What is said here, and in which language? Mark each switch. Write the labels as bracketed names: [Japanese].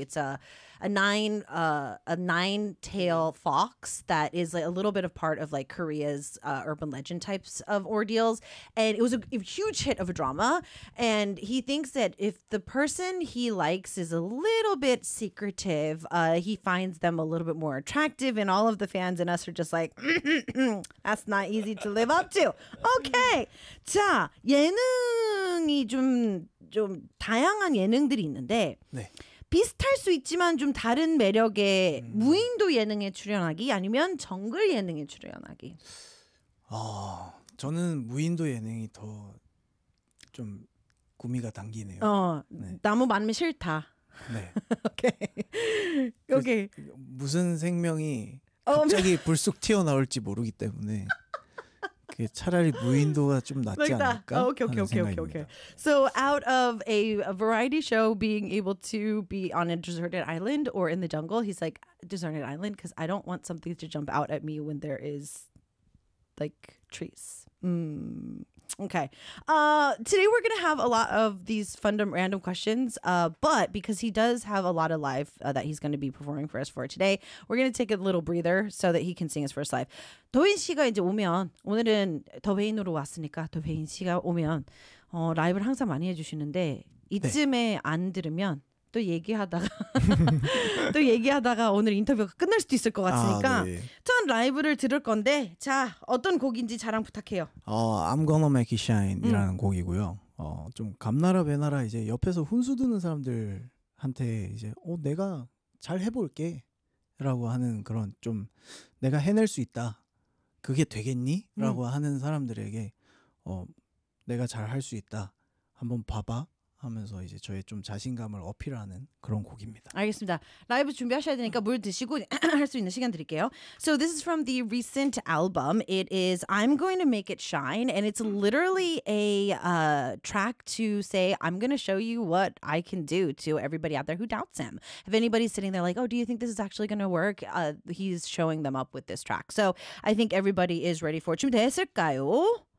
[English] It's a nine-tail fox that is like a little bit of part of like Korea's urban legend types of ordeals. And it was a huge hit of a drama. And he thinks that if the person he likes is a little bit secretive, he finds them a little bit more attractive. And all of the fans and us are just like, that's not easy to live up to. Okay. [Korean] 자, 예능이 좀 다양한 예능들이 있는데. 네. 비슷할 수 있지만 좀 다른 매력의 무인도 예능에 출연하기 아니면 정글 예능에 출연하기. 아 저는 무인도 예능이 더 좀 구미가 당기네요. 어 나무 네. 많으면 싫다. 네. 오케이. 오케이. 그, 무슨 생명이 갑자기 불쑥 튀어나올지 모르기 때문에. 차라리 무인도가 좀 낫지 [English] like [Korean] 않을까? 오케이 오케이 오케이 오케이 오케이. [English] So out of a variety show being able to be on a deserted island or in the jungle, he's like deserted island because I don't want something to jump out at me when there is like trees. Okay. Today we're going to have a lot of these fun random questions, but because he does have a lot of live that he's going to be performing for us for today, we're going to take a little breather so that he can sing his first live. [Korean] 도빈 씨가 이제 오면 오늘은 도빈으로 왔으니까 도빈 씨가 오면 라이브를 항상 많이 해 주시는데 이쯤에 네. 안 들으면 또 얘기하다가 또 얘기하다가 오늘 인터뷰가 끝날 수도 있을 것 같으니까 전 아, 네. 라이브를 들을 건데 자 어떤 곡인지 자랑 부탁해요. I'm Gonna Make It Shine이라는 곡이고요. 좀 감나라 배나라 이제 옆에서 훈수 드는 사람들한테 이제 내가 잘 해볼게라고 하는 그런 좀 내가 해낼 수 있다 그게 되겠니라고 하는 사람들에게 내가 잘 할 수 있다 한번 봐봐. 하면서 이제 저의 좀 자신감을 어필하는 그런 곡입니다. 알겠습니다. 라이브 준비하셔야 되니까 물 드시고 할 수 있는 시간 드릴게요. [English] So this is from the recent album. It is I'm Going to Make It Shine and it's literally a track to say I'm going to show you what I can do to everybody out there who doubts him. If anybody's sitting there like, oh, do you think this is actually going to work? He's showing them up with this track. So I think everybody is ready for it. [Korean] 준비됐을까요?